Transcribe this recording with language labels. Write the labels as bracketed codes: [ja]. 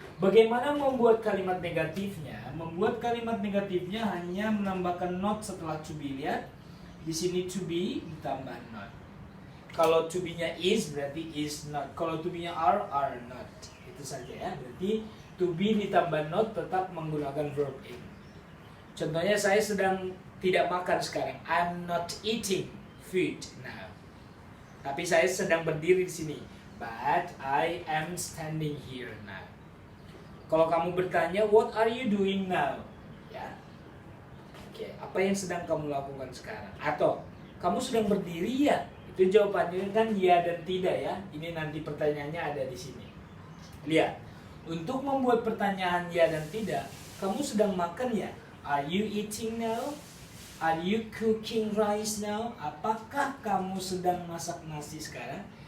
[id] Bagaimana membuat kalimat negatifnya? Membuat kalimat negatifnya hanya menambahkan not setelah to be. Lihat, di sini to be ditambah not. Kalau to be-nya is berarti is not. Kalau to be-nya are not. Itu saja ya. Berarti to be ditambah not tetap menggunakan verb ing. Contohnya saya sedang tidak makan sekarang. [en] I'm not eating food now. [id] Tapi saya sedang berdiri di sini. [en] But I am standing here now. [id] Kalau kamu bertanya, [en] what are you doing now? [id] Ya. Oke, apa yang sedang kamu lakukan sekarang? Atau kamu sedang berdiri ya? Itu jawabannya kan ya dan tidak ya. Ini nanti pertanyaannya ada di sini. Lihat, untuk membuat pertanyaan ya dan tidak, kamu sedang makan ya? [en] Are you eating now? Are you cooking rice now? [id] Apakah kamu sedang masak nasi sekarang?